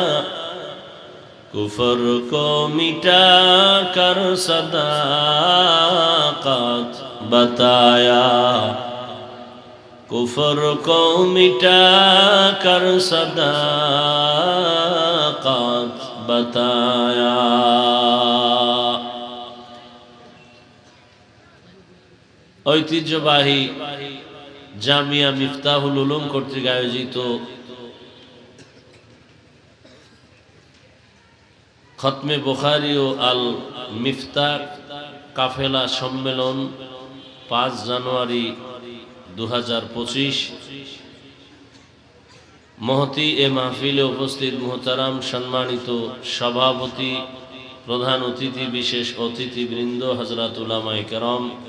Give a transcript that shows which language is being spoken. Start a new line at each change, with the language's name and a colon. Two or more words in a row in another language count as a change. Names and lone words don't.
Urdu: کفر کو مٹا کر صداقت بتایا کفر کو مٹا کر صداقت بتایا
Bangla: ঐতিহ্যবাহী জামিয়া মিফতাহুল উলুম কর্তৃক আয়োজিত খতমে বুখারী ও আল মিফতাহ কাফেলা সম্মেলন 5 জানুয়ারি 2025 মহতি এ মাহফিলে উপস্থিত মুহতারাম সম্মানিত সভাপতি প্রধান অতিথি বিশেষ অতিথিবৃন্দ হযরত উলামায়ে কেরাম